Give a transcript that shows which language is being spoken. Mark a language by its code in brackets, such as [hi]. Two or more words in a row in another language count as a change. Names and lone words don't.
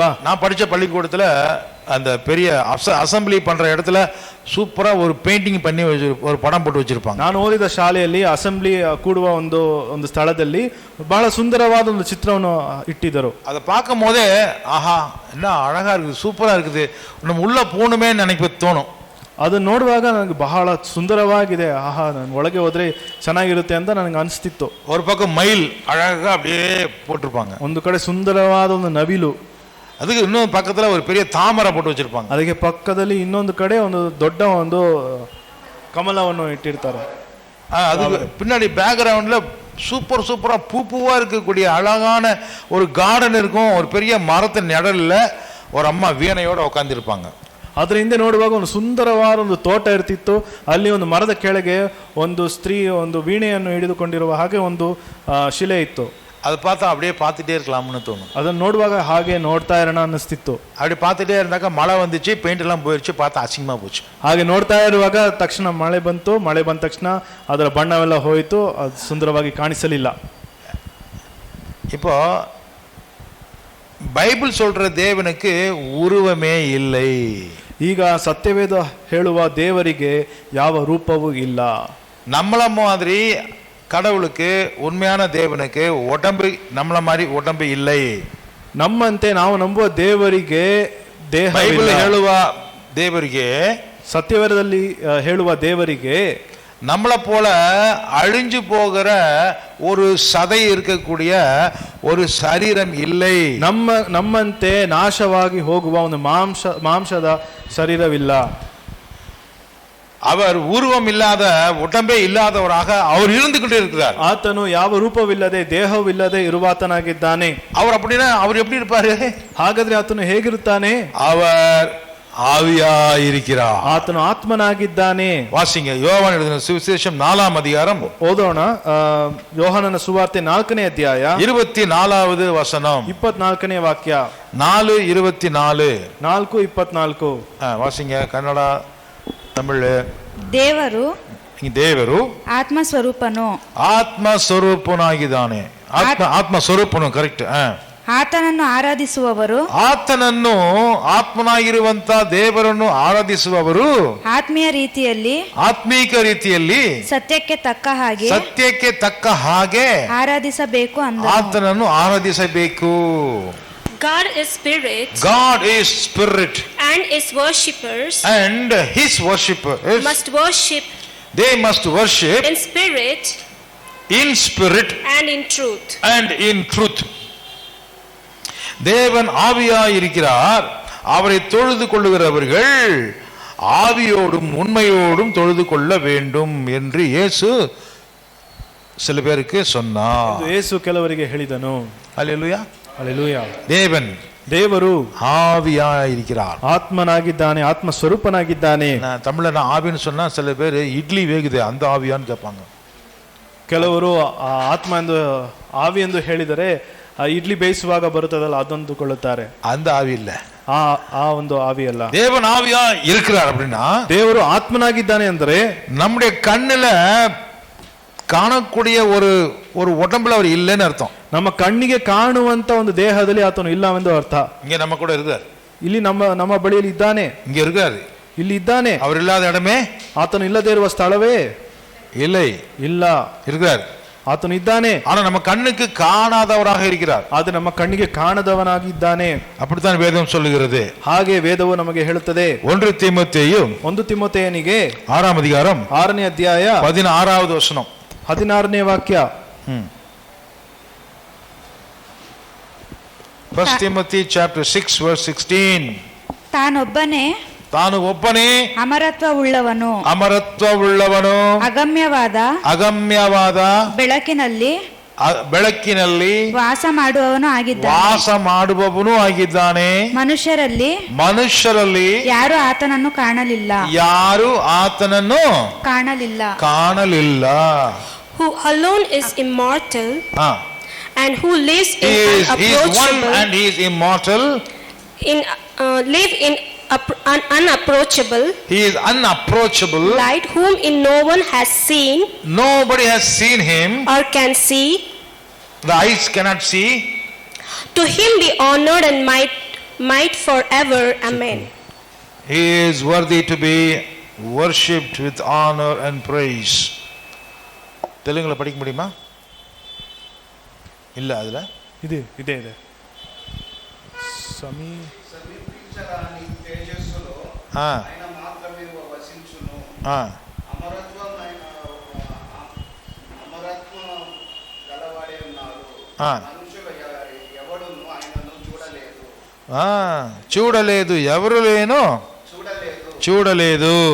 [ta] நான் படிச்ச பள்ளிக்கூடத்துல அந்த பெரிய அசெம்பிளி பண்ற இடத்துல சூப்பரா ஒரு பெயிண்டிங் பண்ணி ஒரு படம் போட்டு வச்சிருப்பாங்க. [kn] ನಾನು ಓದಿದ ಶಾಲೆಯಲ್ಲಿ ಅಸೆಂಬ್ಲಿ ಕೂಡುವ ಒಂದು ಸ್ಥಳದಲ್ಲಿ ಬಹಳ ಸುಂದರವಾದ ಒಂದು ಚಿತ್ರವನ್ನು ಇಟ್ಟಿದ್ದರು. [ta] அதை பார்க்கும் போதே ஆஹா என்ன அழகா இருக்குது, சூப்பரா இருக்குது, நம்ம உள்ள போணுமே நினைக்க தோணும். [kn] ಅದು ನೋಡುವಾಗ ನನಗೆ ಬಹಳ ಸುಂದರವಾಗಿದೆ, ಆಹಾ ನಾನು ಒಳಗೆ ಹೋದ್ರೆ ಚೆನ್ನಾಗಿರುತ್ತೆ ಅಂತ ನನಗೆ ಅನಿಸ್ತಿತ್ತು. [ta] ஒரு பக்கம் மயில் அழகா அப்படியே போட்டிருப்பாங்க, [kn] ಒಂದು ಕಡೆ ಸುಂದರವಾದ ಒಂದು ನವಿಲು, [ta] அதுக்கு இன்னொரு பக்கத்துல ஒரு பெரிய தாமரை போட்டு வச்சிருப்பாங்க, [kn] ಅದಕ್ಕೆ ಪಕ್ಕದಲ್ಲಿ ಇನ್ನೊಂದು ಕಡೆ ಒಂದು ದೊಡ್ಡ ಒಂದು ಕಮಲವನ್ನು ಇಟ್ಟಿರ್ತಾರೆ. [ta] அதுக்கு பின்னாடி பேக்ரவுண்ட்ல சூப்பரா பூவா இருக்கக்கூடிய அழகான ஒரு கார்டன் இருக்கும், ஒரு பெரிய மரத்தின் நிழல்ல ஒரு அம்மா வீணையோட உட்காந்துருப்பாங்க. [kn] ಅದರ ಹಿಂದೆ ನೋಡುವಾಗ ಒಂದು ಸುಂದರವಾದ ಒಂದು ತೋಟ ಇರ್ತಿತ್ತು. ಅಲ್ಲಿ ಒಂದು ಮರದ ಕೆಳಗೆ ಒಂದು ಸ್ತ್ರೀ ಒಂದು ವೀಣೆಯನ್ನು ಹಿಡಿದುಕೊಂಡಿರುವ ಹಾಗೆ ಒಂದು ಶಿಲೆ ಇತ್ತು. [ta] அதை பார்த்தா அப்படியே பார்த்துட்டே இருக்கலாம்னு தோணும். [kn] ಅದನ್ನು ನೋಡುವಾಗ ಹಾಗೆ ನೋಡ್ತಾ ಇರೋಣ ಅನ್ನಿಸ್ತಿತ್ತು. [ta] அப்படி பார்த்துட்டே இருந்தாக்க மழை வந்துச்சு, பெயிண்ட் எல்லாம் போயிடுச்சு, பார்த்தா அசிங்கமா போச்சு. [kn] ಹಾಗೆ ನೋಡ್ತಾ ಇರುವಾಗ ತಕ್ಷಣ ಮಳೆ ಬಂತು. ಮಳೆ ಬಂದ ತಕ್ಷಣ ಅದರ ಬಣ್ಣವೆಲ್ಲ ಹೋಯಿತು, ಅದು ಸುಂದರವಾಗಿ ಕಾಣಿಸಲಿಲ್ಲ. [ta] இப்போ பைபிள் சொல்ற தேவனுக்கு உருவமே இல்லை. [kn] ಈಗ ಸತ್ಯವೇದ ಹೇಳುವ ದೇವರಿಗೆ ಯಾವ ರೂಪವೂ ಇಲ್ಲ. [ta] நம்மள மாதிரி கடவுளுக்கு உண்மையான தேவனுக்கு உடம்பு நம்மள மாதிரி உடம்பு இல்லை. [kn] ನಮ್ಮಂತೆ ನಾವು ನಂಬುವ ದೇವರಿಗೆ ದೇಹ பைபிள் ಹೇಳುವ தேவರಿಗೆ, ಸತ್ಯವೇದದಲ್ಲಿ ಹೇಳುವ ದೇವರಿಗೆ [ta] நம்மளை போல அழிஞ்சு போகிற ஒரு சதை இருக்கக்கூடிய ஒரு சரீரம் இல்லை. [kn] ನಮ್ಮಂತೆ ನಾಶವಾಗಿ ಹೋಗುವ ಒಂದು ಮಾಂಸದ ಶರೀರವಿಲ್ಲ. [ta] அவர் உருவம் இல்லாத உடம்பே இல்லாதவராக அவர் இருந்து கொண்டே இருக்கிறார். [kn] ಆತನು ಯಾವ ರೂಪವಿಲ್ಲದೆ ದೇಹವಿಲ್ಲದೆ ಇರುವಾತನಾಗಿದ್ದಾನೆ. [ta] அவர் அப்படின்னா அவர் எப்படி இருப்பாரு? [kn] ಹಾಗಾದ್ರೆ ಆತನು ಹೇಗಿರುತ್ತಾನೆ? [ta] அவர் ஆவியாயிருக்கிறார். [kn] ಆತನು ಆತ್ಮನಾಗಿದ್ದಾನೆ. [ta] வாசிங்க யோவான் எழுதின சுவிசேஷம் 4ஆம் அதிகாரம். [kn] ಓದೋಣ. ಯೋಹಾನನ ಸುವಾರ್ತೆ 4ನೇ ಅಧ್ಯಾಯ [ta] 24வது வசனம், [kn] 24ನೇ ವಾಕ್ಯ. 4:24. 4:24. வாசிங்க ಕನ್ನಡ ತಮಿಳ್. ದೇವರು ಆತ್ಮ ಸ್ವರೂಪನಾಗಿದ್ದಾನೆ. ಆತ್ಮ ಸ್ವರೂಪನು ಕರೆಕ್ಟ್. ಆತನನ್ನು ಆರಾಧಿಸುವವರು, ಆತನನ್ನು ಆತ್ಮನಾಗಿರುವಂತ ದೇವರನ್ನು ಆರಾಧಿಸುವವರು ಆತ್ಮೀಕ ರೀತಿಯಲ್ಲಿ ಸತ್ಯಕ್ಕೆ ತಕ್ಕ ಹಾಗೆ ಆರಾಧಿಸಬೇಕು. ಆತನನ್ನು ಆರಾಧಿಸಬೇಕು. [en] God is spirit. God is spirit. And his worshippers. And his worshippers must worship. They must worship in spirit. In spirit. And in truth. And in truth. [ta] தேவன் ஆவியாயிருக்கிறார். அவரை தொழுது கொள்ளுகிறவர்கள் ஆவியோடும் உண்மையோடும் தொழுது கொள்ள வேண்டும் என்று இயேசு சில பேருக்கு சொன்னார். [kn] இயேசு ಕೆಲವರಿಗೆ ಹೇಳಿದನು. [ta] ஹல்லேலூயா, ஹல்லேலூயா. ದೇವರು ஆவியாயிருக்கிறார், [kn] ஆத்மனாಗಿದ್ದಾನೆ, ಆತ್ಮ ಸ್ವರೂಪನಾಗಿದ್ದಾನೆ. [ta] தமிழ்ல நான் ஆவின்னு சொன்னா சில பேர் இட்லி வேகுது அந்த ಆವಿಯಾன்னு கேட்பாங்க. [kn] ಕೆಲವರು ಆತ್ಮ ಎಂದು ಆವಿ ಎಂದು ಹೇಳಿದರೆ ಇಡ್ಲಿ ಬೇಯಿಸುವಾಗ ಬರುತ್ತದಲ್ಲ ಅದೊಂದುಕೊಳ್ಳುತ್ತಾರೆ. [ta] அந்த ஆவி இல்ல, [kn] ಆ ಒಂದು ಆವಿ ಅಲ್ಲ. [ta] தேவன் ஆவியா இருக்கிறார் அப்படின்னா [kn] ದೇವರು ಆತ್ಮನಾಗಿದ್ದಾನೆ ಅಂದ್ರೆ [ta] நம்முடைய கண்ணுல ಕಾಣக்கூடிய ஒரு உடம்புல அவர் இல்லைன்னு ಅರ್ಥ. [kn] ನಮ್ಮ ಕಣ್ಣಿಗೆ ಕಾಣುವಂತ ಒಂದು ದೇಹದಲ್ಲಿ ಆತನು ಇಲ್ಲವೆಂದು ಅರ್ಥ. [ta] இங்க நம்ம கூட இருக்கார், [kn] ಇಲ್ಲಿ ನಮ್ಮ ಬಳಿಯಲ್ಲಿ ಇದ್ದಾನೆ, [ta] இங்க இருக்காரு, [kn] ಇಲ್ಲಿ ಇದ್ದಾನೆ. [ta] அவர் ಇಲ್ಲದ இடமே, [kn] ಆತನು ಇಲ್ಲದೇ ಇರುವ ಸ್ಥಳವೇ [ta] இல்லை, [kn] ಇಲ್ಲ, [ta] இருக்கார். [kn] ಆತನು ಇದ್ದಾನೆ, [ta] ஆனா நம்ம கண்ணுக்கு காணாதவராக இருக்கிறார். [kn] ಆದ್ರೆ ನಮ್ಮ ಕಣ್ಣಿಗೆ ಕಾಣದವನಾಗಿದ್ದಾನೆ. [ta] அப்படித்தான் வேதம் சொல்லுகிறது. [kn] ಹಾಗೆ ವೇದವು ನಮಗೆ ಹೇಳುತ್ತದೆ. 1 ತಿಮೊಥೆಯನಿಗೆ [ta] 6ಆம் அதிகாரம் [kn] 6ನೇ ಅಧ್ಯಾಯ [ta] 16வது வசனம் [kn] 16ನೇ ವಾಕ್ಯ. [en] 1 Timothy chapter 6 verse 16. [kn] ತಾನು ಒಬ್ಬನೇ ಅಮರತ್ವವುಳ್ಳವನು ಅಗಮ್ಯವಾದ ಬೆಳಕಿನಲ್ಲಿ ವಾಸ ಮಾಡುವವನು ಆಗಿದ್ದಾನೆ. ಮನುಷ್ಯರಲ್ಲಿ ಯಾರು ಆತನನ್ನು ಕಾಣಲಿಲ್ಲ. [en] Who alone is immortal. And who lives he is immortal. Live in unapproachable. He is unapproachable. Light whom no one has seen. Nobody has seen him or can see. The eyes cannot see. To him be honored and might forever. Amen. He is worthy to be worshipped with honor and praise. [ta] தெலுங்குல படிக்க முடியுமா? இல்ல அதுல [kn] ಇದೆ ಸಮೀ [te] ఆయన మాత్రమే వసించును. అమరత్వం గలవాడే ఉన్నాడు. మనుషులు ఎవడును ఆయనను చూడలేదు, ఎవరు లేను చూడలేదు,